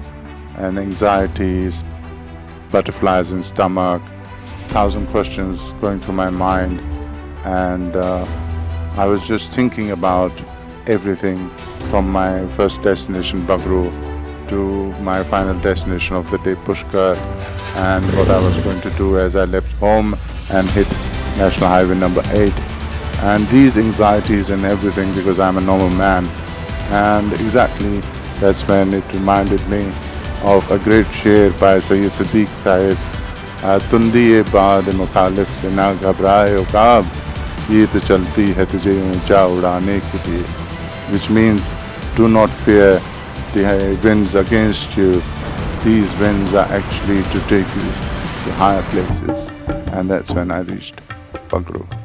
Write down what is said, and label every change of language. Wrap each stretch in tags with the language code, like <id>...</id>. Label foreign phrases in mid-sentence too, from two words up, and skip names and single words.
<en>and anxieties, butterflies in stomach, 1,000 questions going through my mind, and I was just thinking about everything from my first destination, Bagru, to my final destination of the day, Pushkar, and what I was going to do as I left home and hit National Highway number 8. And these anxieties and everything, because I'm a normal man. And exactly that's when it reminded me of a great sher by Sayyid Siddiq Sahib.</en> <ur>تندیِ بادِ مخالف سے نہ گھبرا اے عقاب، یہ تو چلتی ہے تجھے اونچا اڑانے کے لیے.</ur> <en>Which means, do not fear the winds against you. These winds are actually to take you to higher places. And that's when I reached Bagru.</en>